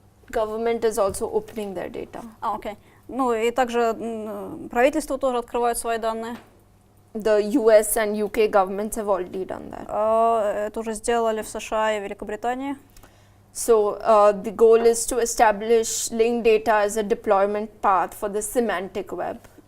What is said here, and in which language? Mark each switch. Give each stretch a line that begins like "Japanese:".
English: Government is also opening their data. Окей.
Russian: Ну и также правительство тоже открывает свои данные.
English: The US and UK governments have already done that.
Russian: Это уже сделали в США и Великобритании.
English: So the goal is to establish linked data as a deployment path for the semantic web.